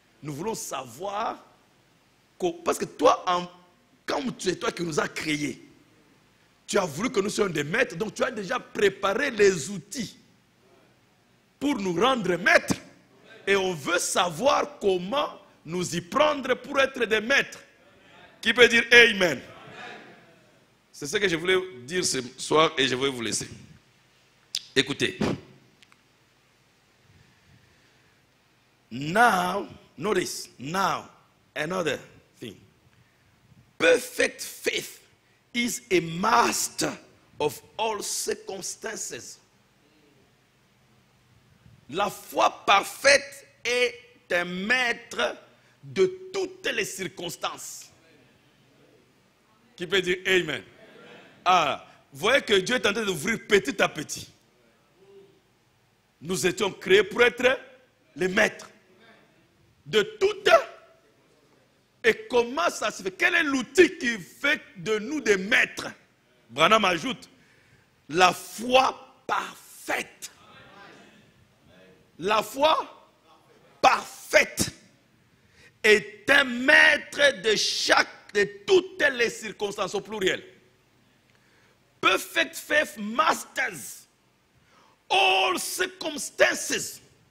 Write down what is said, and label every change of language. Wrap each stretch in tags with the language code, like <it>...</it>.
<fr>Nous voulons savoir, parce que toi, comme c'est toi qui nous as créés, tu as voulu que nous soyons des maîtres, donc tu as déjà préparé les outils pour nous rendre maîtres. Et on veut savoir comment nous y prendre pour être des maîtres. Qui peut dire Amen? C'est ce que je voulais dire ce soir et je vais vous laisser. Écoutez.</fr> <en>Now, notice, now, another thing. Perfect faith is a master of all circumstances.</en> <fr>La foi parfaite est un maître de toutes les circonstances. Qui peut dire Amen? Ah, vous voyez que Dieu est en train d'ouvrir petit à petit. Nous étions créés pour être les maîtres de toutes. Et comment ça se fait? Quel est l'outil qui fait de nous des maîtres? Branham ajoute, la foi parfaite. La foi parfaite est un maître de toutes les circonstances au pluriel.</fr> <en>Perfect faith masters all circumstances.</en>